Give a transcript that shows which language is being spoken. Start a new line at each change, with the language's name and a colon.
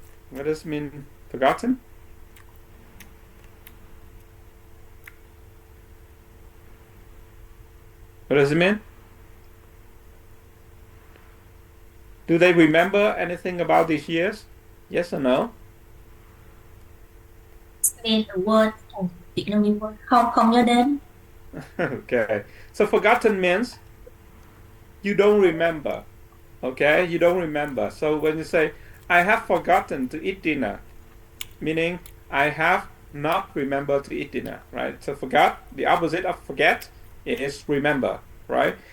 English: What does it mean, forgotten? What does it mean? Do they remember anything about these years? Yes or no? Spell the word.
Vietnamese: Việt Nam mình không nhớ đến.
English: Okay. So forgotten means you don't remember. Okay? You don't remember. So when you say, I have forgotten to eat dinner, meaning I have not remembered to eat dinner, right? So forgot, the opposite of forget is remember, right?